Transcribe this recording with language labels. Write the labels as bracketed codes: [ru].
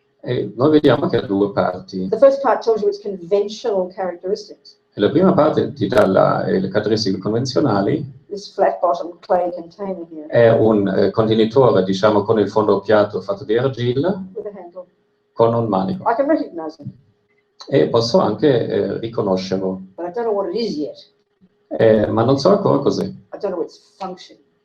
[it] E noi vediamo che ha due parti. [en] The first part tells you its conventional characteristics. [it] E la prima parte ti dà le caratteristiche convenzionali. [en] This flat-bottom clay container here [it] È un contenitore, diciamo, con il fondo piatto fatto di argilla, [en] with a handle. [it] con un manico. [en] I can recognize it, [it] E posso anche riconoscerlo, [en] but I don't know what it is yet. [it] ma non so ancora cos'è. [en] I don't know its function.